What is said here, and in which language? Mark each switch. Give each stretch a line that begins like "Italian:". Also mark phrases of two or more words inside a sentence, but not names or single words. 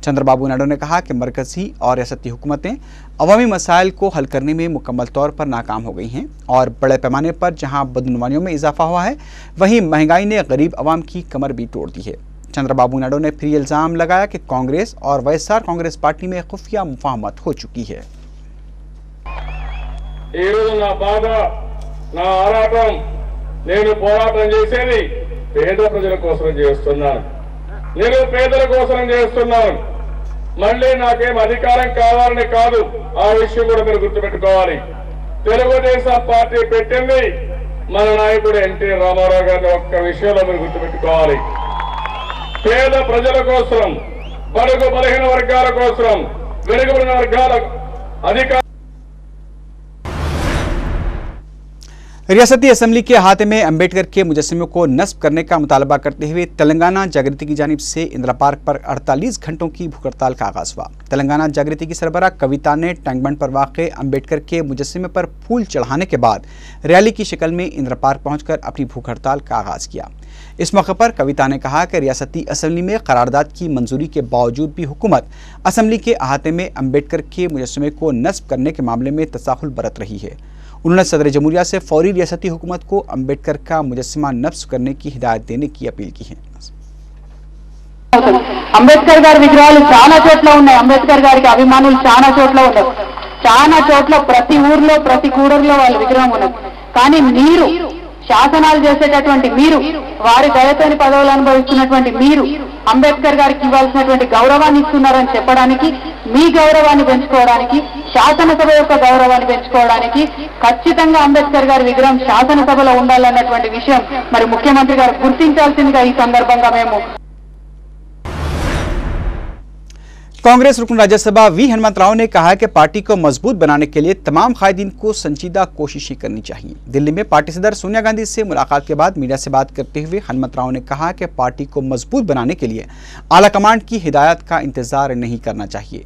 Urdu: چندرابابو نائیڈو نے کہا کہ مرکزی اور ریاستی حکومتیں عوامی مسائل کو حل کرنے میں مکمل طور پر ناکام ہو گئی ہیں اور بڑے پیمانے پر جہاں بدعنوانیوں میں اضافہ ہوا ہے وہیں مہنگائی نے غریب عوام کی کمر بھی توڑ دی ہے. چندرابابو نائیڈو نے پھر الزام لگایا کہ کانگریس اور وائی ایس آر کانگریس پارٹی میں خفیہ مفاہمت ہو چکی ہے.
Telugu: నేను పోరాటం చేసేది పేద ప్రజల కోసం చేస్తున్నాను, నేను పేదల కోసం చేస్తున్నాను. మళ్ళీ నాకేం అధికారం కావాలని కాదు, ఆ విషయం కూడా మీరు గుర్తుపెట్టుకోవాలి. తెలుగుదేశం పార్టీ పెట్టింది మన నాయకుడు ఎన్టీ రామారావు గారి ఒక్క విషయంలో మీరు గుర్తుపెట్టుకోవాలి. పేద ప్రజల కోసం, బడుగు బలహీన వర్గాల కోసం, వెనుకబడిన వర్గాల అధికారం
Urdu: ریاستی اسمبلی کے احاطے میں امبیڈکر کے مجسمے کو نصب کرنے کا مطالبہ کرتے ہوئے تلنگانہ جاگرتی کی جانب سے اندرا پارک پر 48 گھنٹوں کی بھوک ہڑتال کا آغاز ہوا. تلنگانہ جاگرتی کی سربراہ کویتا نے ٹینک بنڈ پر واقع امبیڈکر کے مجسمے پر پھول چڑھانے کے بعد ریلی کی شکل میں اندرا پارک پہنچ کر اپنی بھوک ہڑتال کا آغاز کیا. اس موقع پر کویتا نے کہا کہ ریاستی اسمبلی میں قرارداد کی منظوری کے باوجود بھی حکومت اسمبلی کے احاطے میں امبیڈکر کے مجسمے کو نصب کرنے کے معاملے میں تساہل برت رہی ہے. انہوں نے صدر جمہوریہ سے فوری ریاستی حکومت کو امبیڈکر کا مجسمہ نصب کرنے کی ہدایت دینے کی اپیل کی ہے.
Telugu: అంబేద్కర్ గారి విగ్రహాలు చాలా చోట్ల ఉన్నాయి, అంబేద్కర్ గారికి అభిమానులు చాలా చోట్ల ఉన్నారు, చాలా చోట్ల ప్రతి ఊర్లో ప్రతి కూడర్లో వాళ్ళ విగ్రహం ఉన్నది. కానీ మీరు శాసనాలు చేసేటటువంటి మీరు, వారి దయతోని పదవులు అనుభవిస్తున్నటువంటి మీరు అంబేద్కర్ గారికి ఇవ్వాల్సినటువంటి గౌరవాన్ని ఇస్తున్నారని చెప్పడానికి, మీ గౌరవాన్ని పెంచుకోవడానికి, శాసనసభ యొక్క గౌరవాన్ని పెంచుకోవడానికి ఖచ్చితంగా అంబేద్కర్ గారి విగ్రహం శాసనసభలో ఉండాలన్నటువంటి విషయం మరి ముఖ్యమంత్రి గారు గుర్తించాల్సిందిగా ఈ సందర్భంగా మేము
Urdu: کانگریس رکن راجیہ سبھا وی ہنومنت راؤ نے کہا کہ پارٹی کو مضبوط بنانے کے لیے تمام قائدین کو سنجیدہ کوششیں کرنی چاہیے. دہلی میں پارٹی صدر سونیا گاندھی سے ملاقات کے بعد میڈیا سے بات کرتے ہوئے ہنومنت راؤ نے کہا کہ پارٹی کو مضبوط بنانے کے لیے اعلیٰ کمانڈ کی ہدایت کا انتظار نہیں کرنا چاہیے.